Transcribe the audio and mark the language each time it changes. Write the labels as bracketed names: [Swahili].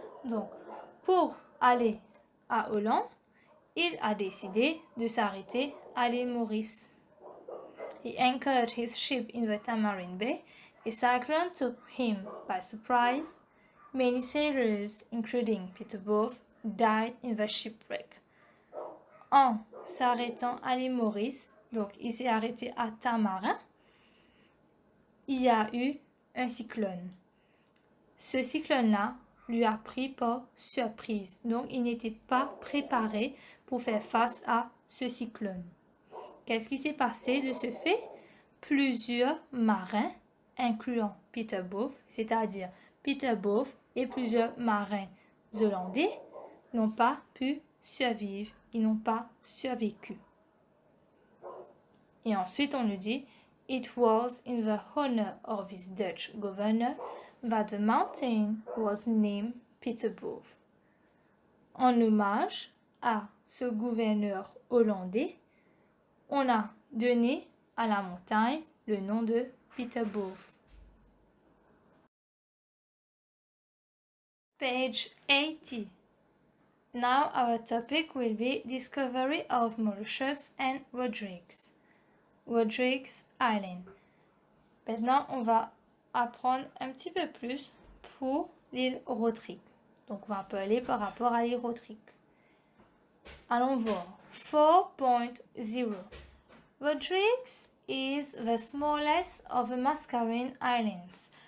[French] Donc, pour aller à Hollande, il a décidé de s'arrêter à l'île Maurice. [English] He anchored his ship in the Tamarine Bay. A cyclone took him by surprise. Many sailors, including Peterboth, died in the shipwreck. [French] En s'arrêtant à l'île Maurice, donc il s'est arrêté à Tamarin, il y a eu un cyclone. Ce cyclone-là lui a pris par surprise, donc il n'était pas préparé pour faire face à ce cyclone. Qu'est-ce qui s'est passé de ce fait? Plusieurs marins, incluant Peterboth, c'est-à-dire Peterboth et plusieurs marins hollandais, n'ont pas pu survivre, ils n'ont pas survécu. Et ensuite, on nous dit [English] It was in the honor of his Dutch governor that the mountain was named Peterboef. [French] En hommage à ce gouverneur hollandais, on a donné à la montagne le nom de Peterboef. [English] Page 80. Now our topic will be discovery of Mauritius and Rodrigues. [French] Rodrigues Island. Maintenant, on va apprendre un petit peu plus pour l'île Rodrigue. Donc, on va parler par rapport à l'île Rodrigue. Allons voir. 4.0. [English] Rodrigues is the smallest of the Mascarene Islands.